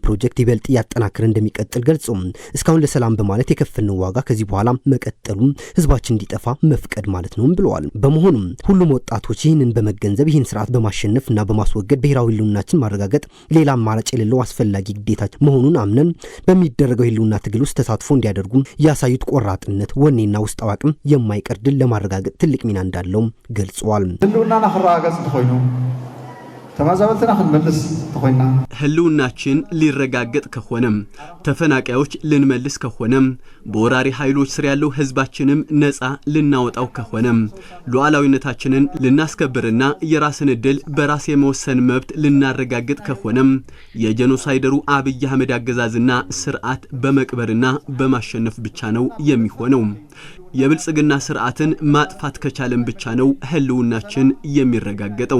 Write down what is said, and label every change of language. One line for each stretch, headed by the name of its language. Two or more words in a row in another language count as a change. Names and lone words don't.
Amharic: ፕሮጀክት ይበልጥ እያጠናከረ እንደሚቀጥል ገልጸው እስካሁን ለሰላም በማለት የከፈልነው ዋጋ ከዚህ በኋላ መቀጠሉም ህዝባችን እንዲጠፋ መፍቀድ ማለት ነውም ብለዋል። በመሆኑም ሁሉም ወጣቶች ይህንን በመገንዘብ ይህን ስርዓት በማሸነፍና በማስወገድ ብሔራዊ ህልውናችን ማረጋገጥ ሌላ አማራጭ የሌለው አስፈላጊ ግዴታ መሆኑን አምነን በሚደረገው ህልውና ትግል ውስጥ ተሳትፎ እንዲያደርጉ ያሳዩት ቆራጥነት ወኔና ውስጣዊ አቅም የማይቀር ድል ለማረጋገጥ ትልቅ ሚና እንዳለው ገልጸዋል።
Tigrinya: ህልውናና ክረጋገጽ እንተኮይኑ ተማዛበልትና ክንመልስ ተኮይና
Amharic: ህልውናችን ሊረጋገጥ ከሆነም ተፈናቃዮች ልንመልስ ከሆነም በወራሪ ኃይሎች ስር ያለው ህዝባችንም ነፃ ልናወጣው ከሆነም ሉዓላዊነታችንን ልናስከብርና የራስን ዕድል በራስ የመወሰን መብት ልናረጋግጥ ከሆነም የጄኖሳይደሩ አብይ አህመድ አገዛዝና ስርዓት በመቅበርና በማሸነፍ ብቻ ነው የሚሆነው። የብልጽግና ስርዓትን ማጥፋት ከቻለን ብቻ ነው ህልውናችን የሚረጋገጠው።